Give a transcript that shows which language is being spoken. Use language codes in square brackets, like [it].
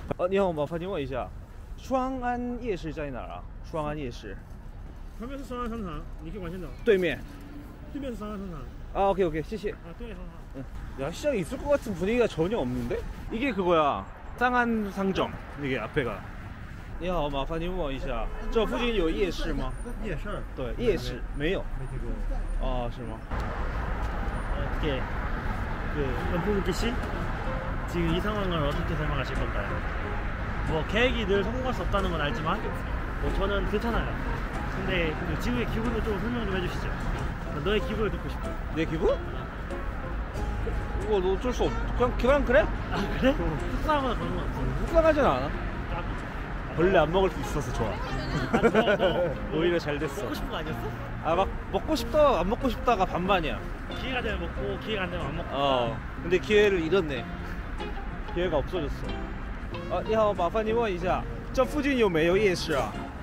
[zh] 你好，麻烦你问一下，双安夜市在哪儿啊？双安夜市旁边是双安商场，你可以往前走。对面。对面是双安商场。 [ko] 아, 오케이 오케이, [zh] 谢谢。 [ko] 아, 네, 하하. 야시장이 있을 것 같은 분위기가 전혀 없는데? 이게 그거야, 쌍안 상점. 이게 앞에가. [zh] 你好，麻烦你问我一下，这附近有夜市吗？夜市？对，夜市没有。没听过。啊，是吗？ [ko] 어떻게 그 연풍기 씨 지금 이 상황을 어떻게 설명하실 건가요? 뭐 계획이 늘 성공할 수 없다는 건 알지만 뭐 저는 괜찮아요. 근데 그 지금의 기분을 좀 설명 좀 해주시죠. 너의 기분을 듣고 싶어요. 내 기분? 이거 너 어쩔 수 없. 그냥 그래? 아 그래? 속상하거나 그런 건 없어. 속상하진 않아. 벌레 안 먹을 수 있어서 좋아. 아, 좋아, 너 오히려 잘 됐어. 먹고 싶은 거 아니었어? 아, 막 먹고 싶다 안 먹고 싶다가 반반이야. 기회가 되면 먹고 기회가 안 되면 안 먹고. 근데 기회를 잃었네. 기회가 없어졌어. [zh] 你好，麻烦你问一下，这附近有没有夜市啊？